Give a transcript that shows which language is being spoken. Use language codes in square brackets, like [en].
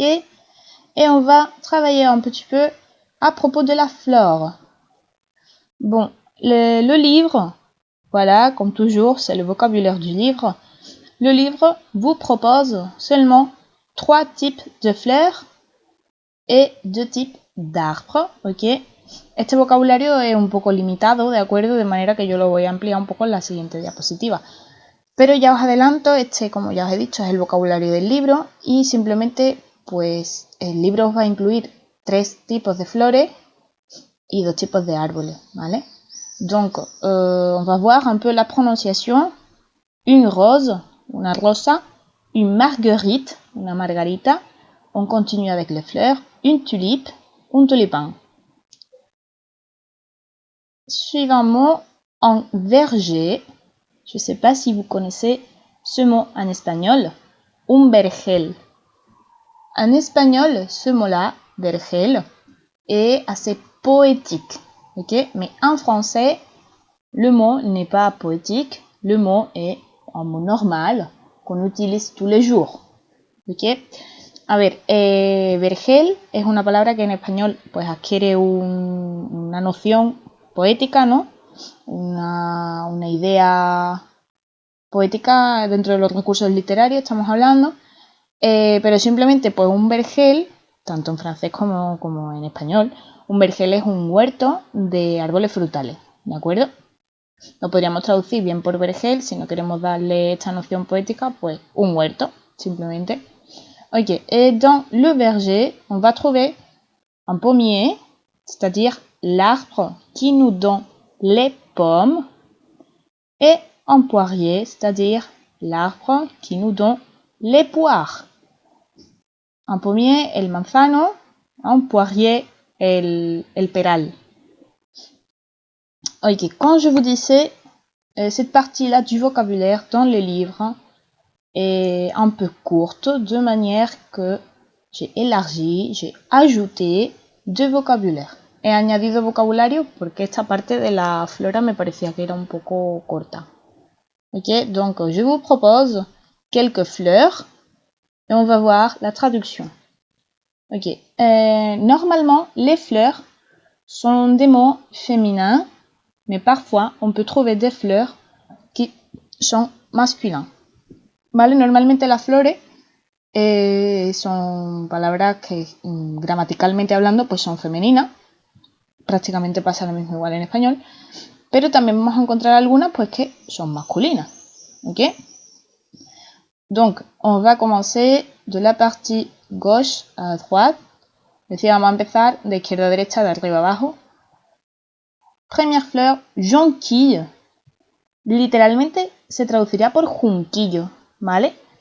[fr] Et on va travailler un petit peu à propos de la flore. Bon, le livre, voilà, comme toujours, c'est le vocabulaire du livre. Le livre vous propose seulement 3 types de fleurs et 2 types d'arbres, ¿ok? [es] Este vocabulario es un poco limitado, ¿de acuerdo? De manera que yo lo voy a ampliar un poco en la siguiente diapositiva. Pero ya os adelanto, como ya os he dicho, es el vocabulario del libro y simplemente, pues, el libro os va a incluir 3 tipos de flores y 2 tipos de árboles, ¿vale? [fr] Donc, on va voir un peu la prononciation. Une rose, una rosa, une marguerite, una margarita. On continue avec les fleurs. Une tulipe, un tulipán. Suivant mot, un verger. Je ne sais pas si vous connaissez ce mot en espagnol. Un vergel. En espagnol, ce mot-là, vergel, est assez poétique. Ok, mais en français, le mot n'est pas poétique, le mot est un mot normal qu'on utilise tous les jours. [es] Ok, a ver, vergel es una palabra que en español pues adquiere una noción poética, ¿no? Una idea poética dentro de los recursos literarios, estamos hablando, pero simplemente pues un vergel, tanto en francés como en español, un vergel es un huerto de árboles frutales, ¿de acuerdo? Lo podríamos traducir bien por vergel, si no queremos darle esta noción poética, pues un huerto, simplemente. [fr] Ok, et dans le verger, on va trouver un pommier, c'est-à-dire l'arbre qui nous donne les pommes, et un poirier, c'est-à-dire l'arbre qui nous donne les poires. Un pommier, el manzano, un poirier, el peral. Ok, quand je vous disais cette partie-là du vocabulaire dans les livres est un peu courte, de manière que j'ai élargi, j'ai ajouté de vocabulaire. [es] He añadido vocabulario porque esta parte de la flora me parecía que era un poco corta. [fr] Ok, donc je vous propose quelques fleurs et on va voir la traduction. Ok, normalement les fleurs sont des mots féminins, mais parfois on peut trouver des fleurs qui son masculins. [es] ¿Vale? Normalmente las flores son palabras que gramaticalmente hablando pues son femeninas. Prácticamente pasa lo mismo igual en español. Pero también vamos a encontrar algunas pues que son masculinas. ¿Ok? [fr] Donc, on va commencer de la partie gauche à droite. [es] Es decir, vamos a empezar de izquierda a derecha, de arriba a abajo. [fr] Première fleur, jonquille. [es] Literalmente se traduciría por junquillo, ¿vale?